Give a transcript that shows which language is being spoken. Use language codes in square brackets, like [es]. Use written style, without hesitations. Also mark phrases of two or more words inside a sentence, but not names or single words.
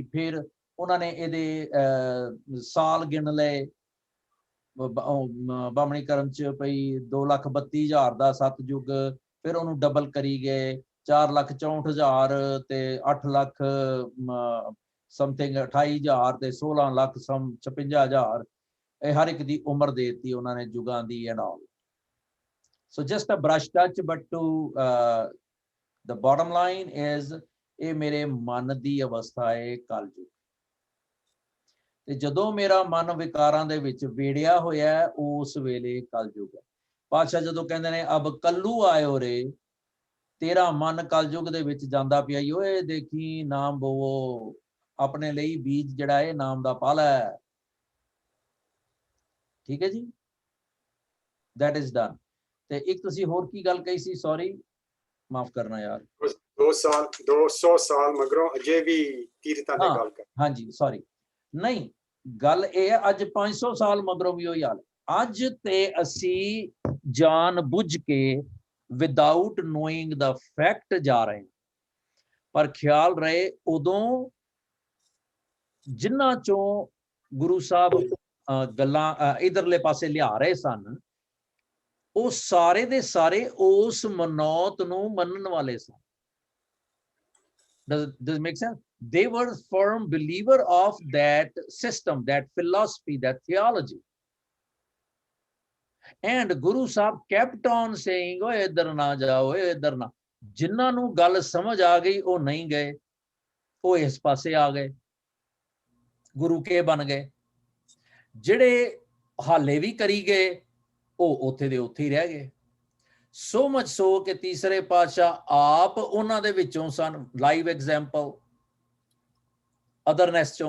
[pa] ਫਿਰ ਉਹਨਾਂ ਨੇ ਇਹਦੇ ਸਾਲ ਗਿਣ ਲਏ ਬਾਮਣੀ ਕਰਮ ਚ, ਪਈ 2,32,000 ਦਾ ਸਤਯੁਗ, ਫਿਰ ਉਹਨੂੰ ਡਬਲ ਕਰੀ ਗਏ 4,64,000 ਤੇ 8 ਲੱਖ ਸਮਥਿੰਗ 28,000 ਤੇ 16 ਲੱਖ 56,000। ਇਹ ਹਰ ਇੱਕ ਦੀ ਉਮਰ ਦੇ ਦਿੱਤੀ ਉਹਨਾਂ ਨੇ ਜੁਗਾਂ ਦੀ [en] and all. So just a brush touch, but to the bottom line is [pa] ਇਹ ਮੇਰੇ ਮਨ ਦੀ ਅਵਸਥਾ ਹੈ ਕਲਯੁਗ। ਤੇ ਜਦੋਂ ਮੇਰਾ ਮਨ ਵਿਕਾਰਾਂ ਦੇ ਵਿੱਚ ਵੇੜਿਆ ਹੋਇਆ ਉਸ ਵੇਲੇ ਕਲਯੁਗ ਹੈ। ਪਾਤਸ਼ਾਹ ਜਦੋਂ ਕਹਿੰਦੇ ਨੇ ਅਬ ਕੱਲੂ ਆਇਓ ਰੇ, ਤੇਰਾ ਮਨ ਕਲਯੁਗ ਦੇ ਵਿੱਚ ਜਾਂਦਾ ਪਿਆ, ਓਏ ਦੇਖੀ ਨਾਮ ਬੋਵੋ, ਆਪਣੇ ਲਈ ਬੀਜ ਜਿਹੜਾ ਹੈ ਨਾਮ ਦਾ ਪਲ ਹੈ। ਠੀਕ ਹੈ ਜੀ, [en] that is done। [pa] ਤੇ ਇੱਕ ਤੁਸੀਂ ਹੋਰ ਕੀ ਗੱਲ ਕਹੀ ਸੀ, ਸੌਰੀ ਮਾਫ ਕਰਨਾ ਯਾਰ। 200 ਸਾਲ ਮਗਰੋਂ ਅਜੇ ਵੀ ਤੀਰਥਾਂ ਦੀ ਗੱਲ ਕਰ। ਹਾਂਜੀ ਸੌਰੀ, ਨਹੀਂ ਗੱਲ ਇਹ ਹੈ ਅੱਜ 500 ਸਾਲ ਮਗਰੋਂ ਵੀ ਉਹੀ ਹਾਲ। ਅੱਜ ਤੇ ਅਸੀਂ ਜਾਣ ਬੁੱਝ ਕੇ [en] without knowing the fact [pa] ਜਾ ਰਹੇ ਹਾਂ, ਪਰ ਖਿਆਲ ਰਹੇ ਉਦੋਂ ਜਿਨ੍ਹਾਂ ਚੋਂ ਗੁਰੂ ਸਾਹਿਬ ਗੱਲਾਂ ਇਧਰਲੇ ਪਾਸੇ ਲਿਆ ਰਹੇ ਸਨ, ਉਹ ਸਾਰੇ ਦੇ ਸਾਰੇ ਉਸ ਮਨੌਤ ਨੂੰ ਮੰਨਣ ਵਾਲੇ ਸਨ। [en] Does this make sense? They were firm believer of that system, that philosophy, that theology. And Guru Sahib kept on saying, [pa] "ਓਹ, ਇੱਧਰ ਨਾ ਜਾਓ, ਇੱਧਰ ਨਾ." ਜਿਨ੍ਹਾਂ ਨੂੰ ਗੱਲ ਸਮਝ ਆ ਗਈ ਉਹ ਨਹੀਂ ਗਏ, ਉਹ ਇਸ ਪਾਸੇ ਆ ਗਏ, ਗੁਰੂ ਕੇ ਬਣ ਗਏ। ਜਿਹੜੇ ਹਾਲੇ ਵੀ ਕਰੀ ਗਏ ਉਹ ਉੱਥੇ ਦੇ ਉੱਥੇ ਹੀ ਰਹਿ ਗਏ। [en] so much so [pa] ਕਿ ਤੀਸਰੇ ਪਾਤਸ਼ਾਹ ਆਪ ਉਹਨਾਂ ਦੇ ਵਿੱਚੋਂ ਸਨ, [en] live example [pa] ਅਦਰਨੈਸ ਚੋਂ।